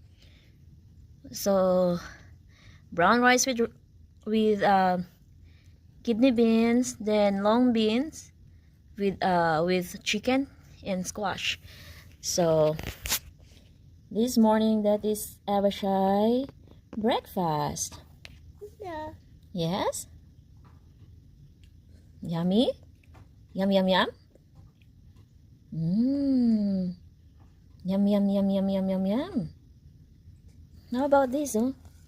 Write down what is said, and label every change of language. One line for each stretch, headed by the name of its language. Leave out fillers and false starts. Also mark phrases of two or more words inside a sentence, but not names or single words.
English: So, brown rice with kidney beans, then long beans with chicken and squash. So, this morning that is Abashai breakfast. Yeah. Yes? Yummy? Yum, yum, yum? Mmm. Yum, yum, yum, yum, yum, yum, yum. How about this, oh?